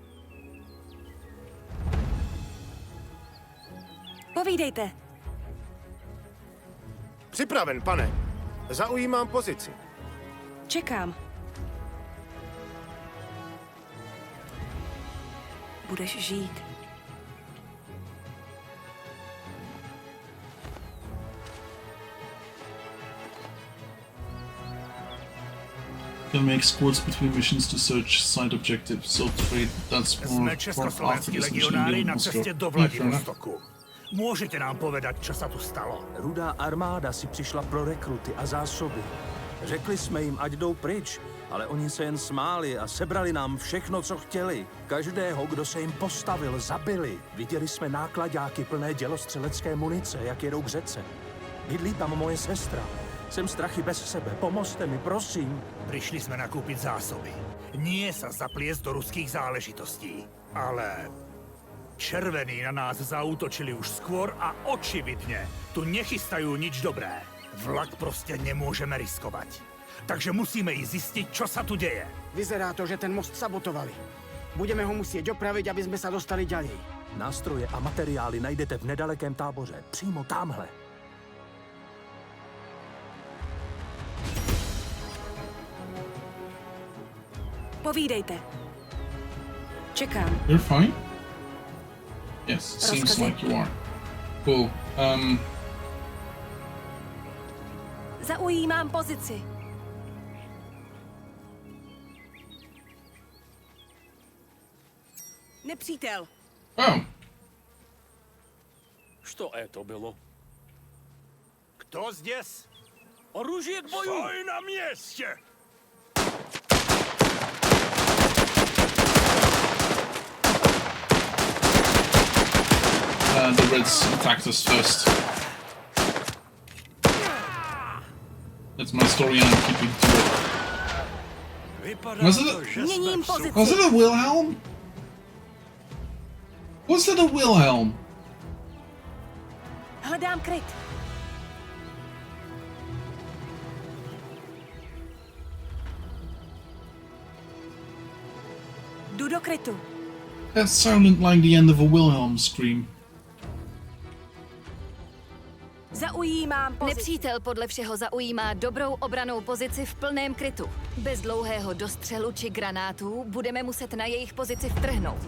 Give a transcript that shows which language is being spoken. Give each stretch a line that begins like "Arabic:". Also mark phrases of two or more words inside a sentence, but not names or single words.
Czech: Povídejte. Připraven, pane. Zaujímám pozici. Čekám. Budeš žít.
English: Can make squads between missions to search side objectives, so trade. That's more
Slovak: Sme
English: after
Slovak: československí
English: this mission
Slovak: legionári
English: in
Slovak: na
English: Moscow.
Slovak: ceste do
English: Yeah, fair enough.
Slovak: Vladivostoku. Môžete nám povedať, čo sa tu stalo?
Czech: Rudá armáda si přišla pro rekruty a zásoby. Řekli jsme jim, ať jdou pryč, ale oni se jen smáli a sebrali nám všechno, co chtěli. Každého, kdo se jim postavil, zabili. Viděli jsme nákladáky plné dělostřelecké munice, jak jedou k řece. Bydlí tam moje sestra. Jsem strachy bez sebe. Pomozte mi, prosím.
Slovak: Prišli sme nakúpiť zásoby. Nie sa zapliesť do ruských záležitostí. Ale červení na nás zaútočili už skôr a očividne tu nechystajú nič dobré. Vlak proste nemôžeme riskovať. Takže musíme ísť zistiť, čo sa tu deje. Vyzerá to, že ten most sabotovali. Budeme ho musieť opraviť, aby sme sa dostali ďalej.
Czech: Nástroje a materiály najdete v nedalekém táboře. Přímo tamhle. Povídejte. Čekám.
English: You're fine? Yes, it seems
Czech: Rozkazy?
English: like you are. Cool.
Czech: Zaujímám pozici. Nepřítel. Oh.
Russian: Что это было? Кто здесь? Оружие к бою!
Slovak: Stoj na mieste!
English: The Reds attacked us first. That's my story and I'm keeping to it. Was it
Czech: Měním pozici.
English: was it a Wilhelm? Was it a Wilhelm?
Czech: Hledám kryt. Jdu do krytu.
English: That sounded like the end of a Wilhelm scream.
Czech: Zaujímám pozici. Nepřítel podle všeho zaujímá dobrou obranou pozici v plném krytu. Bez dlouhého dostřelu či granátů budeme muset na jejich pozici vtrhnout.